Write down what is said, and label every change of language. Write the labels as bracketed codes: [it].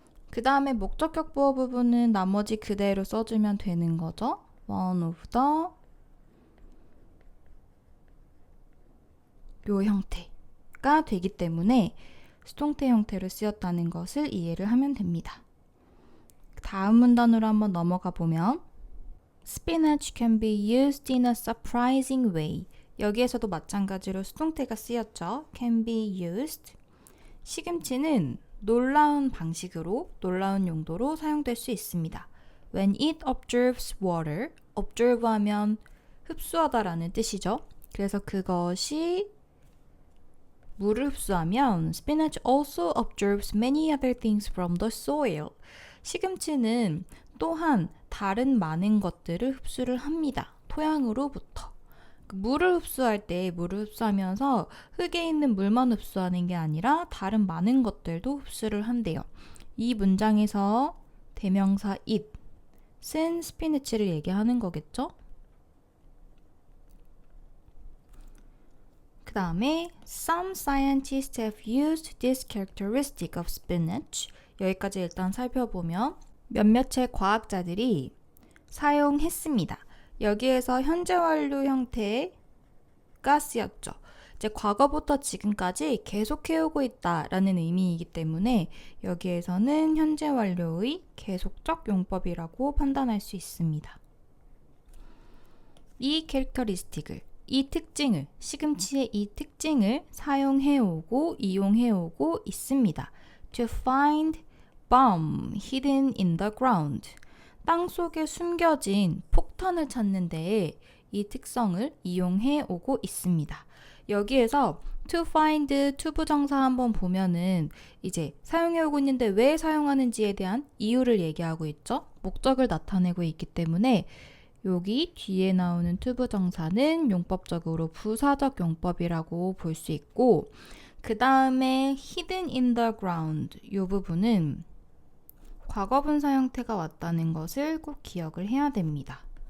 [ko] 그 다음에 목적격 보어 부분은 나머지 그대로 써주면 되는 거죠. one of the 요 형태가 되기 때문에 수동태 형태로 쓰였다는 것을 이해를 하면 됩니다. 다음 문단으로 한번 넘어가 보면 [en] Spinach can be used in a surprising way. [ko] 여기에서도 마찬가지로 수동태가 쓰였죠. [en] can be used. [ko] 시금치는 놀라운 방식으로, 놀라운 용도로 사용될 수 있습니다. [en] When it absorbs water, observe [ko] 하면 흡수하다라는 뜻이죠. 그래서 그것이 물을 흡수하면 [en] spinach also absorbs many other things from the soil. [ko] 시금치는 또한 다른 많은 것들을 흡수를 합니다. 토양으로부터. 물을 흡수할 때 물을 흡수하면서 흙에 있는 물만 흡수하는 게 아니라 다른 많은 것들도 흡수를 한대요. 이 문장에서 대명사 it은 스피니치를 얘기하는 거겠죠? 그 다음에 [en] Some scientists have used this characteristic of spinach. [ko] 여기까지 일단 살펴보면 몇몇의 과학자들이 사용했습니다. 여기에서 현재 완료 형태가 쓰였죠. 이제 과거부터 지금까지 계속해오고 있다라는 의미이기 때문에 여기에서는 현재 완료의 계속적 용법이라고 판단할 수 있습니다. 이 캐릭터리스틱을, 이 특징을, 시금치의 이 특징을 사용해오고 이용해오고 있습니다. [en] To find bomb hidden in the ground. [ko] 땅 속에 숨겨진 폭탄을 찾는 데에 이 특성을 이용해 오고 있습니다. 여기에서 to find to 부정사 한번 보면은 이제 사용해 오고 있는데 왜 사용하는지에 대한 이유를 얘기하고 있죠. 목적을 나타내고 있기 때문에 여기 뒤에 나오는 to 부정사는 용법적으로 부사적 용법이라고 볼 수 있고 그 다음에 [en] hidden in the ground [ko] 이 부분은 과거분사 형태가 왔다는 것을 꼭 기억을 해야 됩니다.